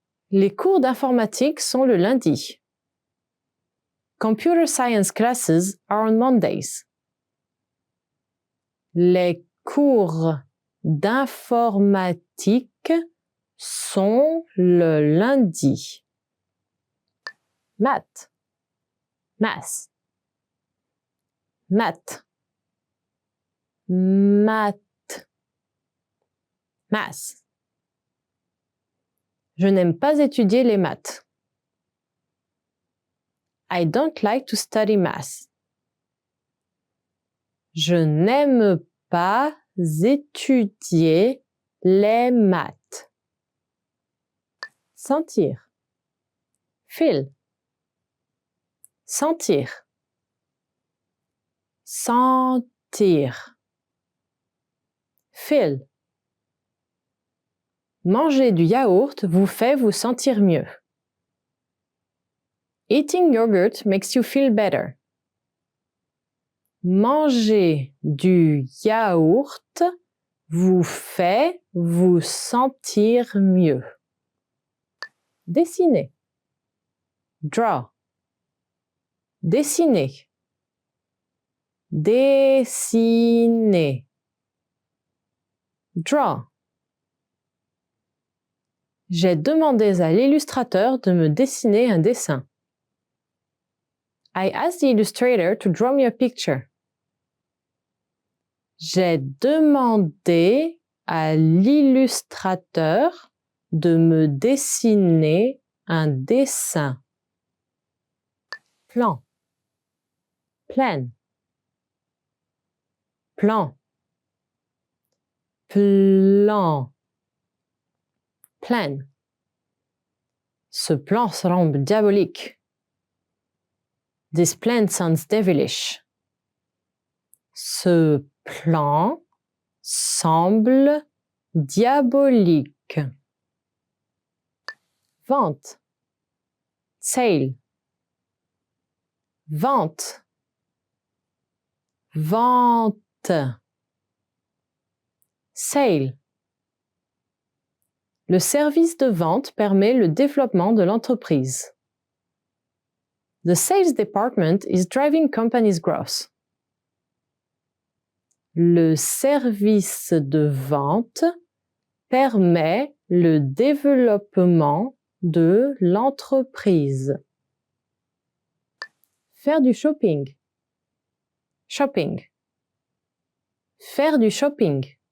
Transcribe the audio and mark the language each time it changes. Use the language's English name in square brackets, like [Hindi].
[French] Les cours d'informatique sont le lundi. [English] Computer science classes are on Mondays. [French] Les cours d'informatique sont le lundi. Maths. Maths. Maths. Maths. Maths. Je n'aime pas étudier les maths. [English] I don't like to study math. [French] Je n'aime pas étudier les maths. Sentir. [English] Feel. [French] Sentir. Sentir. [English] Feel. [French] Manger du yaourt vous fait vous sentir mieux. [English] Eating yogurt makes you feel better. [French] Manger du yaourt vous fait vous sentir mieux. Dessiner. [English] Draw. [French] Dessiner. Dessiner. [English] Draw. [French] J'ai demandé à l'illustrateur de me dessiner un dessin. [English] I asked the illustrator to draw me a picture. [French] J'ai demandé à l'illustrateur de me dessiner un dessin. Plan. Plan. Plan. Plan. Plan. Ce plan semble diabolique. [English] This plan sounds devilish. [French] Ce plan semble diabolique. Vente. [English] Sale. [French] Vente. Vente. [English] Sale. [French] Le service de vente permet le développement de l'entreprise. [English] The sales department is driving company's growth. [French] Le service de vente permet le développement de l'entreprise. Faire du shopping. Shopping. Faire du shopping.